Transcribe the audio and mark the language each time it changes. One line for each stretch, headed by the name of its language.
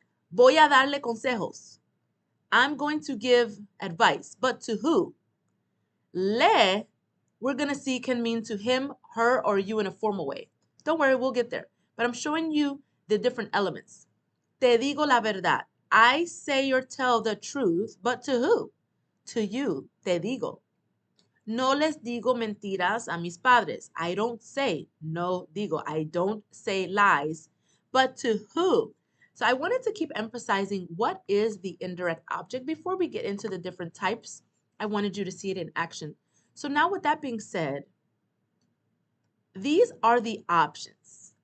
Spanish: Voy a darle consejos.
English: I'm going to give advice. But to who? Le, we're going to see can mean to him, her, or you in a formal way. Don't worry, we'll get there. But I'm showing you the different elements.
Spanish: Te digo la verdad.
English: I say or tell the truth, but to who? To you,
Spanish: te digo. No les digo mentiras a mis padres.
English: I don't say,
Spanish: no digo,
English: I don't say lies, but to who? So I wanted to keep emphasizing what is the indirect object before we get into the different types. I wanted you to see it in action. So now with that being said, these are the options.